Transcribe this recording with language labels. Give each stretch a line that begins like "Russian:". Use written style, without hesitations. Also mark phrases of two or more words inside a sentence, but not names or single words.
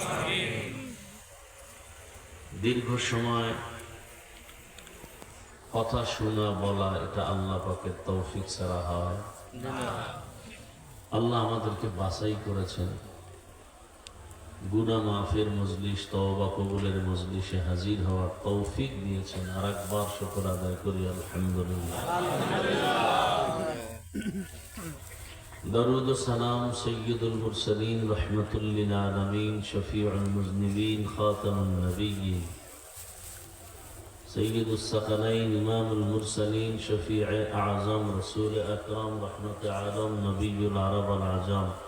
Bangla: দীর্ঘ সময় কথা শোনা বলা এটা আল্লাহ পাকের তৌফিক ছাড়া হয় না আল্লাহ আমাদেরকে বাছাই করেছেন গুনাহ মাফের মজলিস তওবা কবুলের মজলিসে হাজির হওয়ার তৌফিক দিয়েছেন আরেকবার শুকর আদায় করি আলহামদুলিল্লাহ
Urdu: درود و سلام سید المرسلین رحمت للعالمین شفیع المذنبین خاتم النبیین سید الثقلین امام المرسلین شفیع اعظم رسول اکرم رحمت عالم نبی العرب العجم